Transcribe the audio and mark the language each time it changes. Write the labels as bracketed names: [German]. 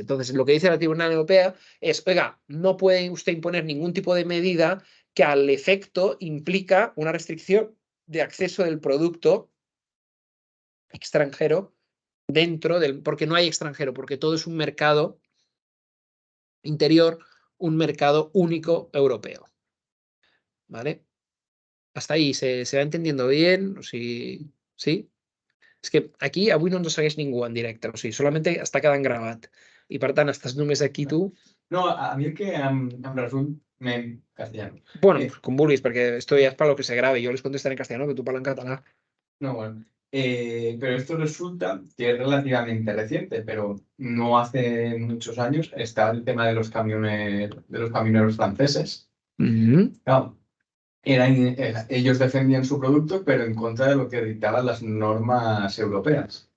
[Spanish] Entonces, lo que dice la Tribunal Europea es, oiga, no puede usted imponer ningún tipo de medida que al efecto implica una restricción de acceso del producto extranjero dentro del, porque no hay extranjero, porque todo es un mercado interior, un mercado único europeo. ¿Vale? Hasta ahí se va entendiendo bien, sí, sí. [Catalan] És que aquí avui no ens segueix ningú en directe, o sigui, [Spanish] solamente [Catalan] està quedant gravat. I per tant, estàs només aquí tu. [Spanish] No, a mí [Catalan] el que em [Spanish] resulta en castellano. [Catalan] Bueno, pues, com vulguis, perquè [Spanish] esto [Catalan] ja és [Spanish] para lo que se grabe. Yo les contestaré en castellano, que tú [Catalan] parlas en català. [Spanish] No, bueno. Pero esto resulta que es relativamente reciente, pero no hace muchos años estaba el tema de los camiones, de los camioneros franceses. Claro, ellos defendían su producto, pero en contra de lo que dictaban las normas europeas.